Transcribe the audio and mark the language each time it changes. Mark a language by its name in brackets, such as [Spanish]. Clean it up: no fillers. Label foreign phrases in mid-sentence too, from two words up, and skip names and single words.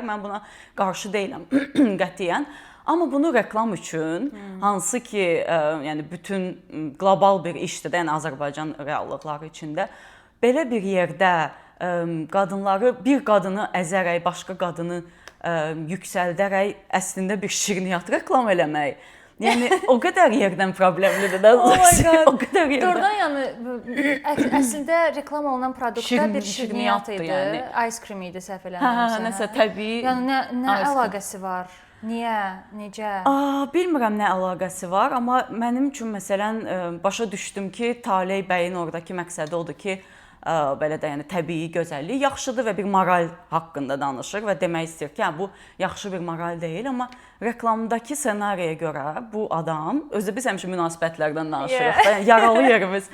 [Azerbaijani] Mən buna qarşı deyiləm qətiyyən. Amma bunu reklam üçün, hansı ki, yəni bütün qlobal bir işdir də, yəni Azərbaycan reallıqları içində, belə bir yerdə qadınları, bir qadını əzərək, başqa qadını yüksəldərək əslində bir şirniyyat reklam eləmək Yəni o qədər yerdən problemlidir də. [English] Oh my God. [Azerbaijani] O qədər yerdən. Doğrudan yəni əslində reklam olunan produktda bir şirniyyat idi, yəni. [English] ice cream [Azerbaijani] idi səhv eləmirəmsə. Nəsə təbii. Yəni nə əlaqəsi var? Niyə? Necə? Bilmirəm nə əlaqəsi var, amma mənim üçün məsələn başa düşdüm ki, Taleh bəyin oradakı məqsədi odur ki, belə də yəni təbii gözəllik yaxşıdır və bir moral haqqında danışır və demək istəyir ki, bu yaxşı bir moral deyil, amma reklamdakı ssenariyə görə bu adam, özü biz həmişə münasibətlərdən danışırıq da, yəni yaralı yerimiz.